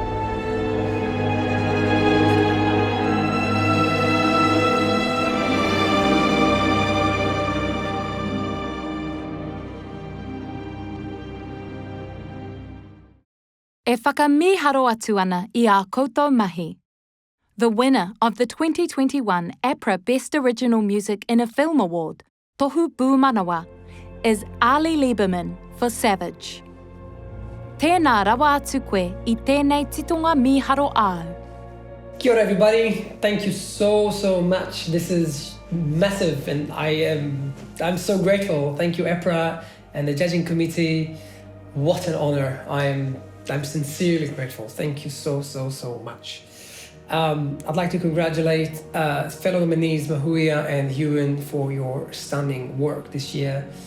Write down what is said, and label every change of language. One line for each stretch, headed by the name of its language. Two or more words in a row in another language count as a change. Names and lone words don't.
Māori: E whakamiharo atu ana I a koutou mahi.
English: The winner of the 2021 APRA Best Original Music in a Film Award, Tohu Pūmanawa, is Ali Lieberman for Savage.
Māori: Tēnā rawa atu koe I tēnei titonga miharo au. Kia ora
English: everybody, thank you so much. This is massive and I'm so grateful. Thank you APRA and the judging committee. What an honor. I'm sincerely grateful. Thank you so much. I'd like to congratulate fellow nominees Mahuia and Ewan for your stunning work this year.